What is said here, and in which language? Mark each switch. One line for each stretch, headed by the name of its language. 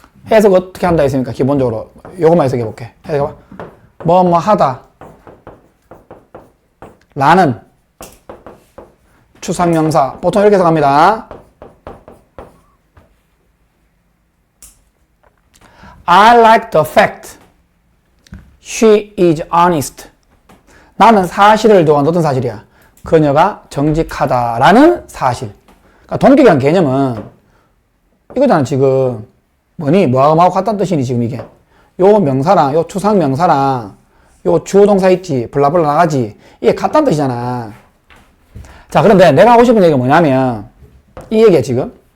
Korean: 해석 어떻게 한다 했습니까? 기본적으로. 요것만 해석해 볼게. 해석해봐. 뭐 하다. 라는 추상명사. 보통 이렇게 해석합니다.
English: I like the fact she is honest.
Korean: 나는 사실을 좋아한다. 어떤 사실이야? 그녀가 정직하다라는 사실. 그러니까 동격이라는 개념은 이거잖아. 지금 뭐니? 뭐하고 같다는 뜻이니 지금 이게. 요 명사랑 요 추상 명사랑 요 주어 동사 있지. 블라블라 나가지. 이게 같다는 뜻이잖아. 자, 그런데 내가 하고 싶은 얘기가 뭐냐면 이 얘기야 지금.